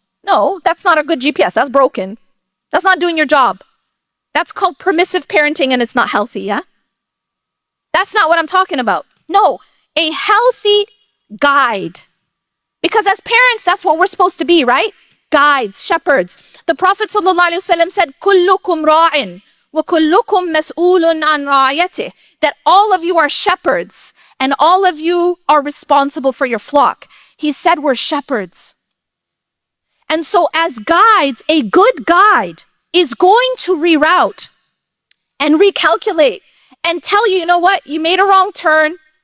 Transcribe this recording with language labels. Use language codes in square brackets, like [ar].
[en] No, that's not a good GPS. That's broken. That's not doing your job. That's called permissive parenting, and it's not healthy, yeah? That's not what I'm talking about. No, a healthy guide. Because as parents, that's what we're supposed to be, right? Guides, shepherds. [ar] The Prophet ﷺ said, كُلُّكُمْ رَاعٍ وَكُلُّكُمْ مَسْئُولٌ عَنْ رَعْيَتِهِ. [en] That all of you are shepherds, and all of you are responsible for your flock. He said we're shepherds. And so as guides, a good guide is going to reroute and recalculate and tell you, you know what, you made a wrong turn.